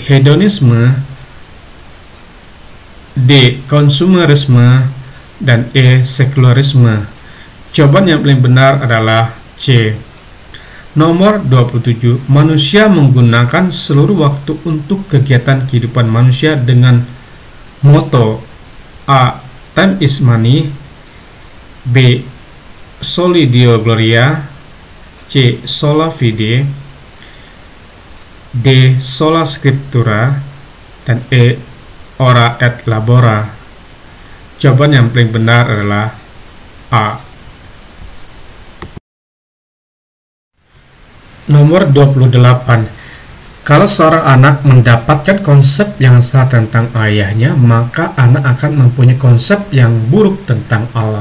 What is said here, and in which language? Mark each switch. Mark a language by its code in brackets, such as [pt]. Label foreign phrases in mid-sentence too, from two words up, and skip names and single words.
[id] Hedonisme, D. Konsumerisme, dan E. Sekularisme. Jawaban yang paling benar adalah C. Nomor 27. Manusia menggunakan seluruh waktu untuk kegiatan kehidupan manusia dengan moto A. [en] Time is money, [la] B. Soli Deo Gloria, C. Sola Fide, D. Sola Scriptura, dan E. Ora et Labora. [id] Jawaban yang paling benar adalah A. Nomor 28. Kalau seorang anak mendapatkan konsep yang salah tentang ayahnya, maka anak akan mempunyai konsep yang buruk tentang Allah.